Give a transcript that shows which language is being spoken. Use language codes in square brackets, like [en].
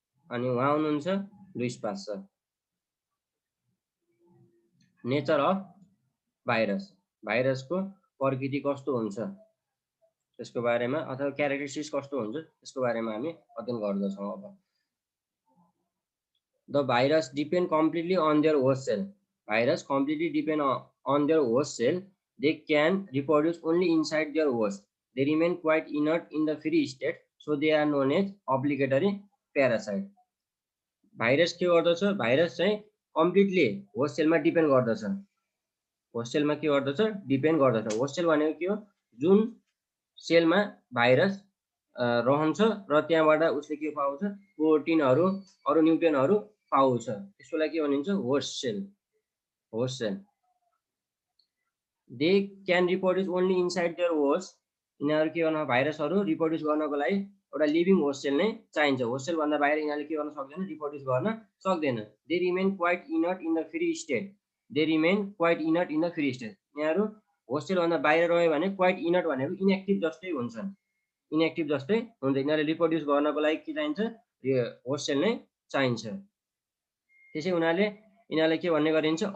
[ne] अनि उहाँ हुनुहुन्छ Louis Pasteur. Nature of virus, भाइरसको प्रकृति कस्तो हुन्छ त्यसको बारेमा अथवा क्यारेक्टरिस्टिक्स कस्तो हुन्छ त्यसको बारेमा हामी अध्ययन गर्दछौँ। [en] अब The virus depend completely on their host cell. Virus completely depend on their host cell. They can reproduce only inside their host. They remain quite inert in the free state, so they are known as obligatory parasite. [ne] Virus के गर्दछ? Virus चाहिँ completely host सेलमा depend गर्दछ। Host सेलमा के गर्दछ? Depend गर्दछ। Host sale भनेको के हो? जुन सेलमा भाइरस रहन्छ र त्यहाँबाट उसले के पाउँछ? प्रोटिनहरू, अरू न्युट्रियनहरू पाउँछ। त्यसलाई के भनिन्छ? Host sale. Host sale. [en] They can reproduce only inside their host. [ne] यिनीहरू के गर्न, भाइरसहरू रिप्रोड्युस गर्नको लागि एउटा लिभिङ होस्ट सेल नै चाहिन्छ। होस्ट सेल भन्दा बाहिर यिनीहरूले के गर्न सक्दैन? रिप्रोड्युस गर्न सक्दैन। [en] They remain quite inert in the free state. They remain quite inert in the free state. [ne] यिनीहरू होस्ट सेल भन्दा बाहिर रह्यो भने क्वाइट इनर्ट भनेको इनएक्टिभ जस्तै हुन्छन्। इनएक्टिभ जस्तै हुन्छ। यिनीहरूले रिप्रोड्युस गर्नको लागि के चाहिन्छ? होस्ट सेल नै चाहिन्छ। त्यसै यिनीहरूलाई के भन्ने गरिन्छ?